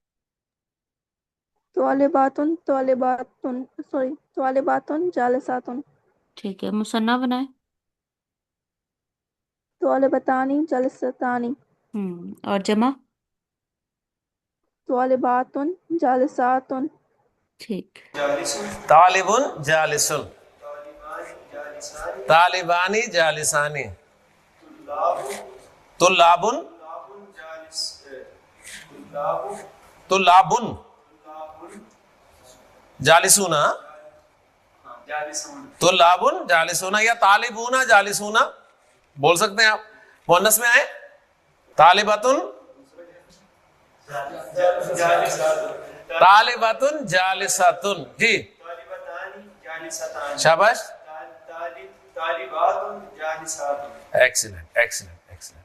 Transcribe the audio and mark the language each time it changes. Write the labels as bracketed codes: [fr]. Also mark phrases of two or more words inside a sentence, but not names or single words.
[ar] طالباتن طالباتن طالباتن جالساتن. [ur] ٹھیک ہے مثنیٰ بنائیں. [ar] طالبتانی جلستانی. [ur] اور جمع. [ar] طالباتٌ جالساتٌ [ur] ठीक। [ar] طالبٌ جالسٌ، طالبانِ جالسانِ، طلابٌ طلابٌ جالسونَ، طلابٌ جالسونَ یا طالبونَ جالسونَ [ur] بول سکتے ہیں آپ. مؤنث میں آئے [ar] طالباتٌ، طالباتٌ جالساتٌ, [ur] جی شاباش, [en] excellent excellent excellent.